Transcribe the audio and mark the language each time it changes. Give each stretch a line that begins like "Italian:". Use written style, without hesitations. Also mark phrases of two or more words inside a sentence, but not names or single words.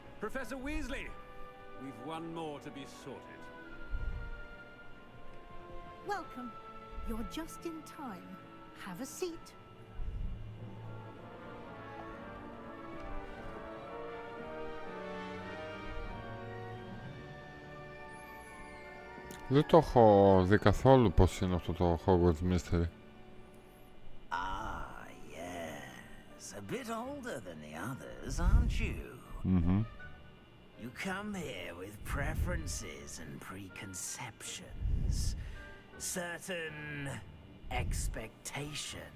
English: Professor Weasley. We've one more to be sorted. Welcome. You're just in time. Have a seat.
Greek: Δεν το έχω δει καθόλου πώς είναι αυτό το Hogwarts Mystery.
English: Ah, yes. A bit older than the others, aren't you? Mm-hmm. You come here with preferences and preconceptions. Certain expectations.